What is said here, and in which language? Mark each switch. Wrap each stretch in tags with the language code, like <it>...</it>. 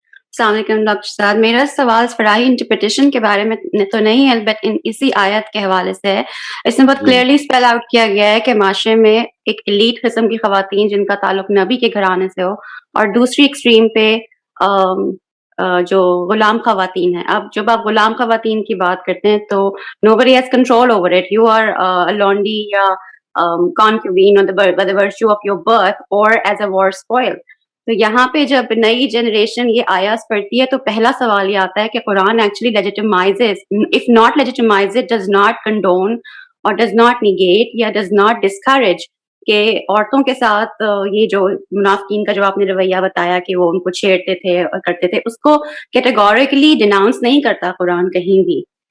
<ur>السلام علیکم ڈاکٹر صاحب. میرا سوال فراہی انٹرپریٹیشن کے بارے میں تو نہیں ہے، بٹ اسی آیت کے حوالے سے ہے. اس میں بہت کلیئرلی اسپیل آؤٹ کیا گیا ہے کہ معاشرے میں ایک ایلیٹ قسم کی خواتین جن کا تعلق نبی کے گھرانے سے ہو، اور دوسری ایکسٹریم پہ جو غلام خواتین ہیں. اب جب آپ غلام خواتین کی بات کرتے ہیں تو</ur> <en>nobody has control over it. You are a laundry</en> <ur>یا</ur> <en>concubine by the virtue of your birth or as a war spoil.</en> <ur>تو یہاں پہ جب نئی جنریشن یہ آیات پڑھتی ہے تو پہلا سوال یہ آتا ہے کہ قرآن actually</ur> <en>legitimizes, if not legitimize it, does not condone or does not negate</en> <ur>یا</ur> <en>does not discourage</en> <ur>کہ عورتوں کے ساتھ یہ جو منافقین کا جو آپ نے رویہ بتایا کہ وہ ان کو چھیڑتے تھے اور کرتے تھے، اس کو کیٹیگوریکلی ڈیناؤنس نہیں کرتا قرآن کہیں بھی.</ur>